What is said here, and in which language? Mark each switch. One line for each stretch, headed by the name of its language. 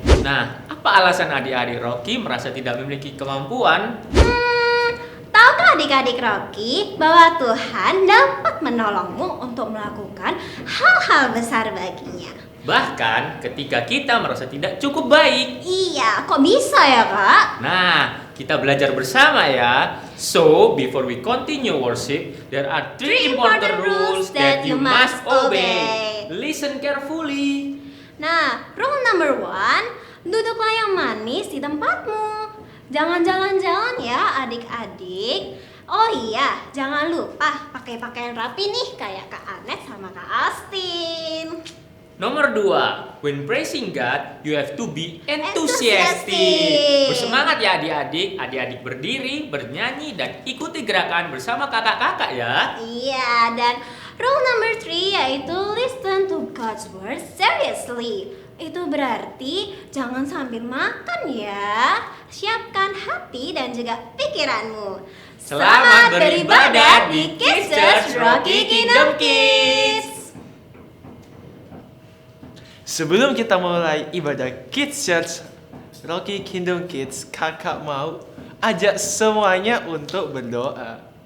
Indonesian: Nah, apa alasan adik-adik Rocky merasa tidak memiliki kemampuan? Tahukah adik-adik Rocky bahwa Tuhan dapat menolongmu untuk melakukan hal-hal besar baginya? Bahkan ketika kita merasa tidak cukup baik. Iya, kok bisa ya Kak? Nah, kita belajar bersama ya.
English: So, before we continue worship, there are three important rules that you must obey. Listen carefully.
Indonesian: Nah,
English: rule number 1,
Indonesian: duduklah yang manis di tempatmu. Jangan jalan-jalan ya adik-adik. Oh iya, jangan lupa pakai pakaian rapi nih kayak Kak Anet sama Kak Austin. Nomor 2,
English: when praising God, you have to be enthusiastic.
Indonesian: Bersemangat ya adik-adik. Adik-adik berdiri, bernyanyi, dan ikuti gerakan bersama kakak-kakak ya. Iya, dan
English: rule number 3
Indonesian: yaitu
English: listen to God's word seriously.
Indonesian: Itu berarti jangan sambil makan ya. Siapkan hati dan juga pikiranmu. Selamat beribadah di Kids Church Rocky Kingdom Kids. Sebelum kita mulai ibadah Kids Church Rocky Kingdom Kids, kakak mau ajak semuanya untuk berdoa.